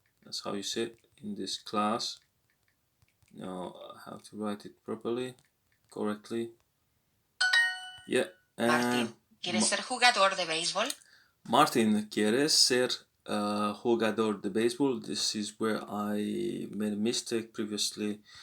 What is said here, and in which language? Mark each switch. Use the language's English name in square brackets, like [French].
[English] That's how you say it, in this class. Now I have to write it correctly. Yeah. [Spanish] Martín, ¿quieres ser jugador de béisbol? Martin, ¿quieres ser jugador de béisbol? [English] This is where I made a mistake previously.